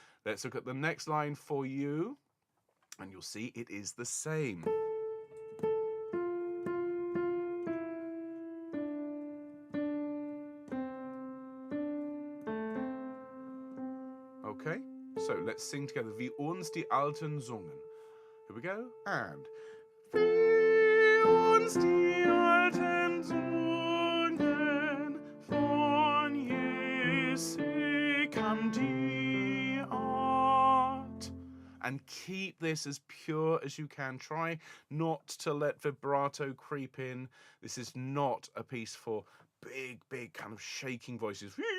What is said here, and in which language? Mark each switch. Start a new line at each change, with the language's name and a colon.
English: Let's look at the next line for you. And you'll see it is the same. Okay, so let's sing together.
German: Wie uns die Alten sungen.
English: Here we go, and
German: wie uns die Alten sungen, von Jesse kam die Art.
English: And keep this as pure as you can. Try not to let vibrato creep in. This is not a piece for big kind of shaking voices.